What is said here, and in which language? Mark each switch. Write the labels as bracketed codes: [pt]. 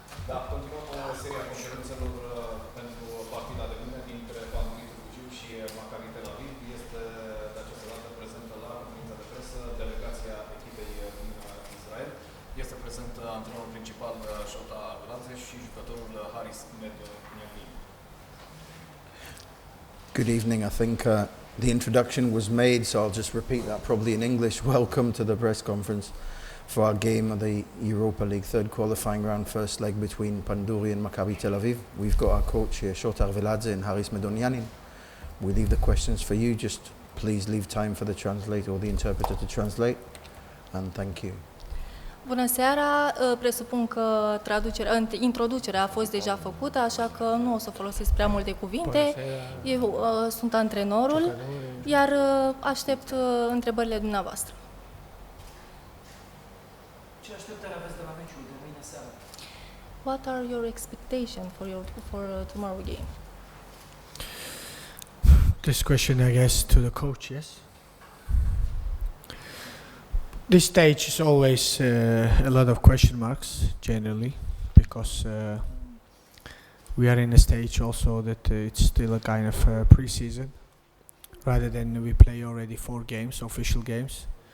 [ro] Da, continuăm seria conferințelor pentru partida de mâine dintre Pandurii și Maccabi Tel Aviv. Este de această dată prezentă la conferința de presă delegația echipei din Israel. Este prezent antrenorul principal Shota Gladze și jucătorul Haris Medonianin. [en] Good evening. I think the introduction was made, so I'll just repeat that probably in English. Welcome to the press conference for our game of the Europa League third qualifying round, first leg between Pandurii and Maccabi Tel Aviv. We've got our coach here, Shotar Veladze and Haris Medonianin. We leave the questions for you. Just please leave time for the translator or the interpreter to translate. And thank you. [ro] Bună seara, presupun că introducerea a fost deja făcută, așa că nu o să folosesc prea multe cuvinte. Eu sunt antrenorul, iar aștept întrebările dumneavoastră. Ce așteptări aveți de la meciul de mâine seară? [en] What are your expectations for tomorrow game? This question, I guess, to the coach, yes? This stage is always a lot of question marks, generally, because we are in a stage also that it's still a kind of pre-season, rather than we play already 4 games, official games.